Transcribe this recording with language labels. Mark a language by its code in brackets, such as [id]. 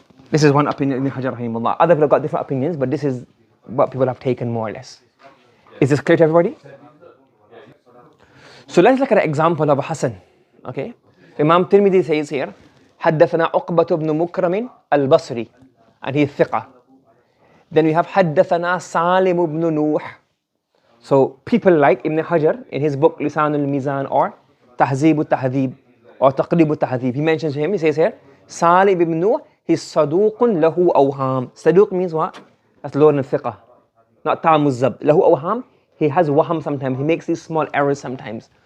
[en] This is one opinion in Hajar rahimahullah. Other people have got different opinions, but this is what people have taken more or less. Is this clear to everybody? So let's look at an example of a Hasan. Okay? Imam Tirmidhi says here, [ar] حدثنا عقبة بن مكرم البصري, [en] and he is thiqah. Then we have [ar] حدثنا سالم بن نوح. [en] So people like Ibn Hajar in his book Lisan al-Mizan or Tahzib al-Tahdhib or Taqrib al-Tahdhib, he mentions him, he says here, Salim ibn Nuh, he's saduqun lahu awham. Saduq means what? That's lower than thiqah. not tamuz zabt. Lahu awham, he has waham sometimes. He makes these small errors sometimes.